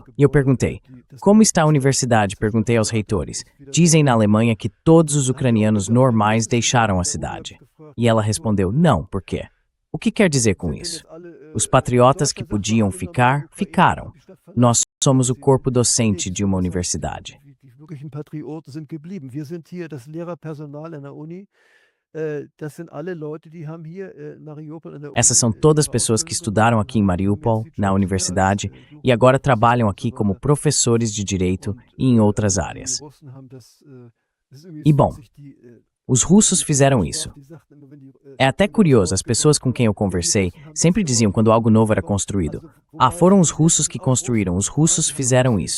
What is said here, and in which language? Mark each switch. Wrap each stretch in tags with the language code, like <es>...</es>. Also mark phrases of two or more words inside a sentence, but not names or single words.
<pt>E eu perguntei, como está a universidade? Perguntei aos reitores. Dizem na Alemanha que todos os ucranianos normais deixaram a cidade. E ela respondeu, não, por quê? O que quer dizer com isso? Os patriotas que podiam ficar, ficaram. Nós somos o corpo docente de uma universidade.</pt> <de>Die wirklichen Patrioten sind geblieben. Wir sind hier das Lehrerpersonal an der Uni. Das sind alle Leute, die haben hier in Mariupol an der Uni</de> <pt>Essas são todas pessoas que estudaram aqui em Mariupol, na universidade, e agora trabalham aqui como professores de direito e em outras áreas. E bom, os russos fizeram isso. É até curioso, as pessoas com quem eu conversei sempre diziam quando algo novo era construído, foram os russos que construíram, os russos fizeram isso.</pt>